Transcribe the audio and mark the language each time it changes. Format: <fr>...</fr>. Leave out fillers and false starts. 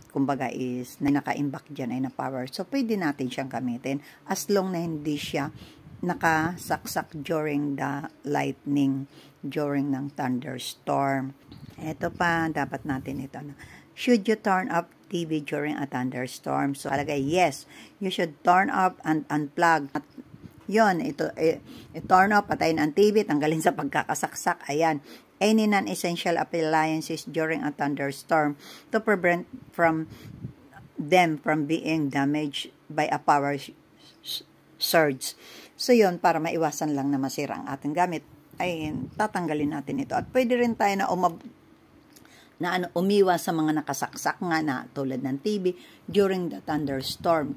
<tl>kumbaga is na naka-imbak dyan ay na power. So, pwede natin siyang gamitin as long na hindi siya nakasaksak</tl> <en>during the lightning,</en> <tl>during ng thunderstorm. Ito pa, dapat natin ito.</tl> <en>Should you turn up TV during a thunderstorm?</en> <tl>So, alagay,</tl> <en>yes, you should turn up and unplug.</en> <tl>At yun, ito,</tl> <en>turn up,</en> <tl>patayin ang TV, tanggalin sa pagkakasaksak. Ayan.</tl> <en>Any non-essential appliances during a thunderstorm to prevent them from being damaged by a power surge.</en> <tl>So yun, para maiwasan lang na masira ang ating gamit, ay tatanggalin natin ito. At pwede rin tayo na umiwas sa mga nakasaksak nga na tulad ng TV</tl> <en>during the thunderstorm.</en>